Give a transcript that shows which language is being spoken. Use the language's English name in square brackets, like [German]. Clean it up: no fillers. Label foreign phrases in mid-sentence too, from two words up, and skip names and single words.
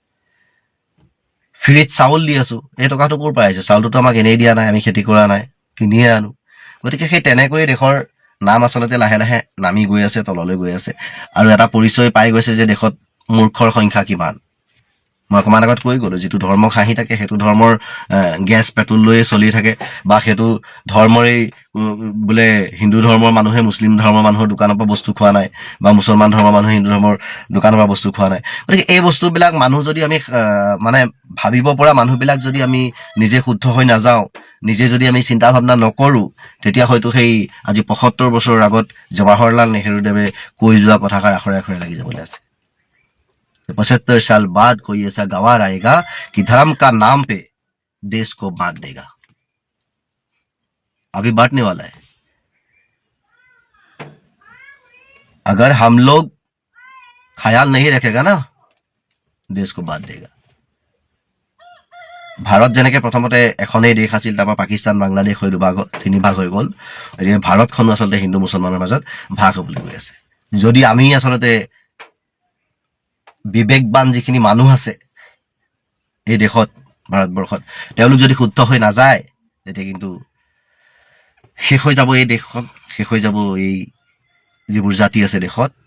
[Assamese] ফ্ৰীত চাউল দি আছো এই টকাটো ক'ৰ পাইছে চাউলটো আমাক এনেই দিয়া নাই আমি খেতি কৰা নাই কিনিয়ে আনো গতিকে সেই তেনেকৈ দেশৰ নাম আচলতে লাহে লাহে নামি গৈ আছে তললৈ গৈ আছে আৰু এটা পৰিচয় পাই গৈছে যে দেশত মূৰ্খৰ সংখ্যা কিমান মই অকমান আগত কৈ গ'লো যিটো ধৰ্মক হাঁহি থাকে সেইটো ধৰ্মৰ গেছ পেট্ৰল লৈয়ে চলি থাকে বা সেইটো ধৰ্মৰেই বোলে হিন্দু ধৰ্মৰ মানুহে মুছলিম ধৰ্মৰ মানুহৰ দোকানৰ পৰা বস্তু খোৱা নাই বা মুছলমান ধৰ্মৰ মানুহে হিন্দু ধৰ্মৰ দোকানৰ পৰা বস্তু খোৱা নাই। গতিকে এই বস্তুবিলাক মানুহ যদি আমি মানে ভাবিব পৰা মানুহবিলাক যদি আমি নিজে শুদ্ধ হৈ নাযাওঁ, নিজে যদি আমি চিন্তা ভাৱনা নকৰোঁ, তেতিয়া হয়তো সেই আজি ৭৫ বছৰৰ আগত জৱাহৰলাল নেহৰুদেৱে কৈ যোৱা কথাষাৰ আখৰে আখৰে লাগি যাবলৈ আছে। [Hindi] ৭৫ साल बाद कोई ऐसा गवार आएगा कि धर्म का नाम पे देश को बांट देगा। अभी बांटने वाला है। अगर हम लोग ख्याल नहीं रखेगा ना, देश को बांट देगा। [Assamese] ভাৰত যেনেকে প্ৰথমতে এখনেই দেশ আছিল, তাৰপৰা পাকিস্তান বাংলাদেশ হৈ তিনি ভাগ হৈ গ'ল, এতিয়া ভাৰতখনো আচলতে হিন্দু মুছলমানৰ মাজত ভাগ হ'বলৈ গৈ আছে। যদি আমি আচলতে বিবেকবান যিখিনি মানুহ আছে এই দেশত, ভাৰতবৰ্ষত, তেওঁলোক যদি শুদ্ধ হৈ নাযায়, তেতিয়া কিন্তু শেষ হৈ যাব এই দেশখন, শেষ হৈ যাব এই যিবোৰ জাতি আছে দেশত।